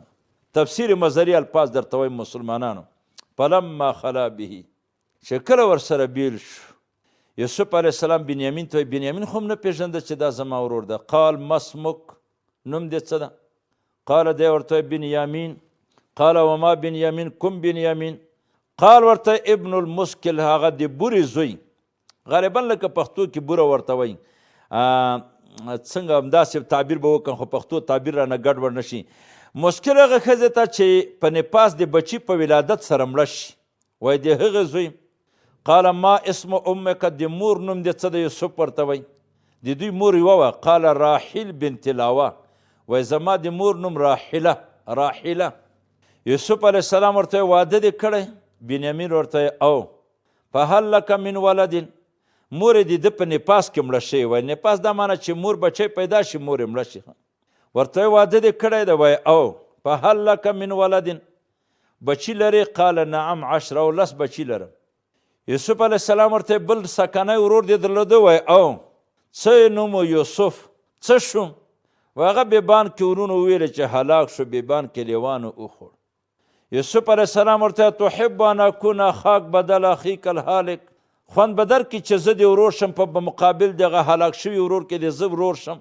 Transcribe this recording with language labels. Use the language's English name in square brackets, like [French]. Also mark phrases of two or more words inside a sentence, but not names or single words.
[Pashto] تفسیر مظهري الفاظ درته وایم مسلمانانو. [Arabic] فلما خلا به، [Pashto] چې کله ورسره بیل شو یوسف علیه السلام بنیامین ته وایي بنیامین خو هم نه پېژنده چې دا زما ورور ده. [Arabic] قال مسمک، [Pashto] نوم دې څه ده؟ قال دی ورته وایي بنیامین. [Arabic] قال وما بنیامین، [Pashto] کوم بنیامین؟ قال ورته [Arabic] ابن المسکل، [Pashto] هغه د بورې زوی. غالبا لکه پښتو کې بوره ورته وایي، څنګه همداسې تعبیر به وکړم خو پښتو تعبیر رانه ګډوډ نه شي. مسکل هغه ښځې ته چې په نفاس د بچي په ولادت سره مړه شي، وایي د هغې زوی. [Arabic] قال ما اسم امک، [Pashto] د مور نوم دې څه د یوسف ورته وایي. د دوی مور یوه وه. [Arabic] قال راحیل بنت لاوه، [Pashto] وایي زما د مور نوم راحیله. یوسف علیه السلام ورته واده دې کړی؟ بنیامین ورته او. [Arabic] فهل لک من ولد، [Pashto] مور یې د ده په نفاس کې مړه شوې وایي. نفاس دا معنی چې مور بچی پیدا شي مور یې مړه شي. ورته واده دې کړی ده؟ وایي او. [Arabic] فهل لک من ولد، [Pashto] بچی لري؟ [Arabic] قال نعم 10، [Pashto] او 10 بچی لرم. یوسف علیه السلام ورته بل سکنی ورور دې درلوده؟ وایي او. څه نوم یوسف؟ څه شوم؟ هغه بیبان کې ورونو وویل چې هلاک شو، بیبان کې لیوانو وخوړ. یوسف علیه السلام ورته [Arabic] تحب ان اکون اخاک بدل اخیک الهالک، [Pashto] خوند به درکړي چې زه د ورور شم په مقابل دغه هلاک شوي ورور کې د زه ورور شم.